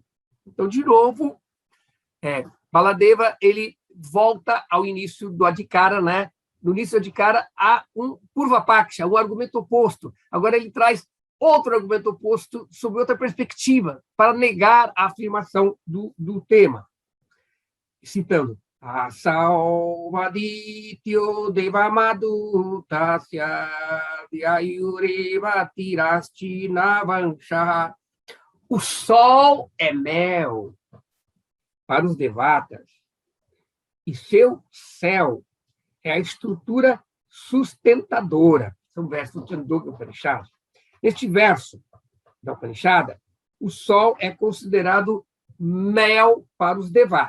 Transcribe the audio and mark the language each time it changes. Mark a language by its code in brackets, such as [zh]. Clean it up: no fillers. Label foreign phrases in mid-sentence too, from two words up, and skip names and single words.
[pt] Então, de novo, Baladeva ele volta ao início do Adhikara, né? No início do Adhikara há um Purva Paksha, um argumento oposto. Agora ele traz outro argumento oposto sob outra perspectiva, para negar a afirmação do tema. Citando, [sa] असलवदित्यो देवमदु तस्य व्ययुरेव तिरस्ति नवंश. [pt] O sol é mel para os devatas e seu céu é a estrutura sustentadora. São versos do Chandogya Upanishad. Neste verso da Upanishad, o sol é considerado mel para os devatas.